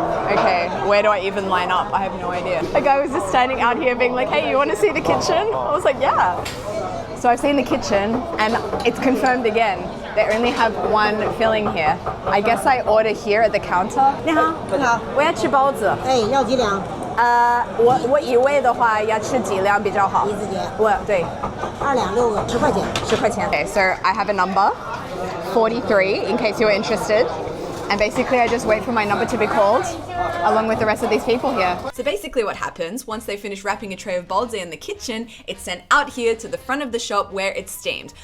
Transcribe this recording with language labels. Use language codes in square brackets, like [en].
[en] Okay, where do I even line up? I have no idea. A guy was just standing out here being like, hey, you want to see the kitchen? I was like, yeah. So I've seen the kitchen and it's confirmed again. They only have one filling here. I guess I order here at the counter. [zh] 你好，你好，我要吃包子。哎，要几两？我一位的话要吃几两比较好？一字节。对 2两6个，10块钱。 10块钱。 [en] Okay, so I have a number, 43, in case you're interested. And basically I just wait for my number to be called along with the rest of these people here. So basically what happens, once they finish wrapping a tray of balde in the kitchen, it's sent out here to the front of the shop where it's steamed.